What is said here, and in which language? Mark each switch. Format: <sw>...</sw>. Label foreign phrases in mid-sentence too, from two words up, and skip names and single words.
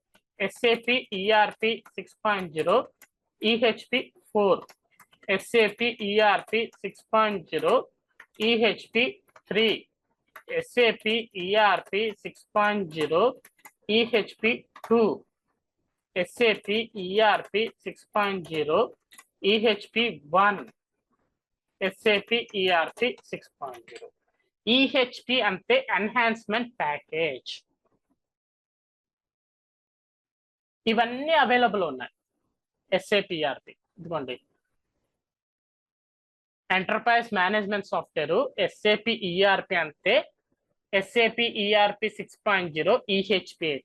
<te>SAP ERP 6.0 EHP 4, SAP ERP 6.0, EHP 3, SAP ERP 6.0, EHP 2, SAP ERP 6.0, EHP 1, SAP ERP 6.0. EHP అంటే</te> <en>enhancement package.</en> <te>ఇవన్నీ అవైలబుల్ ఉన్నాయి SAP ERP. ఇదిగోండి</te> <en>enterprise management software</en> <te>SAP ERP అంటే SAP ERP 6.0 EHP 8.</te>